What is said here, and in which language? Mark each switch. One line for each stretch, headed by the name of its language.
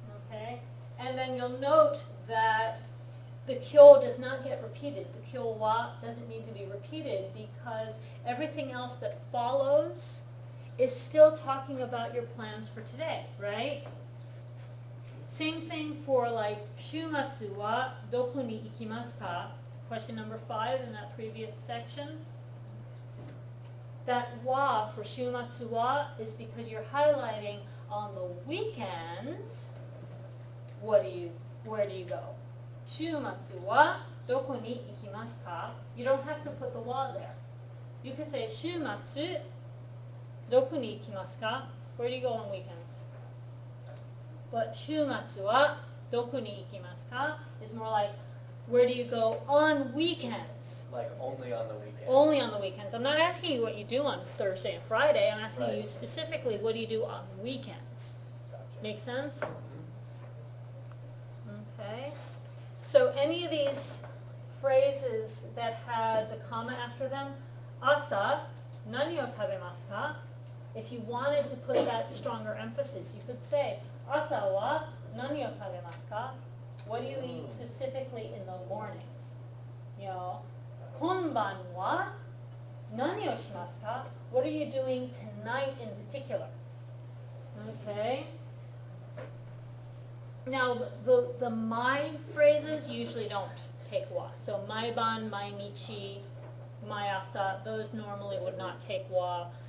English: Okay, and then you'll note that the 今日 does not get repeated. The 今日は doesn't need to be repeated because everything else that follows is still talking about your plans for today, right? Same thing for like 週末はどこに行きますか? Question number 5 in that previous section. That wa for 週末は is because you're highlighting on the weekends, where do you go?
Japanese: 週末はどこに行きますか?
English: You don't have to put the wa there. You can say 週末どこに行きますか? Where do you go on weekends? But 週末はどこに行きますか is more like, where do you go on weekends? Like only on the weekend. Only on the weekends. I'm not asking you what you do on Thursday and Friday. I'm asking you Right. specifically, what do you do on weekends? Gotcha. Make sense? Okay. So any of these phrases that had the comma after them, asa, 何を食べますか? If you wanted to put that stronger emphasis, you could say, 朝は何を食べますか? What do you eat specifically in the mornings? You know, 今晩は何をしますか? What are you doing tonight in particular? Okay. Now, the my phrases usually don't take wa. So, maiban, mainichi, mayasa, those normally would not take wa.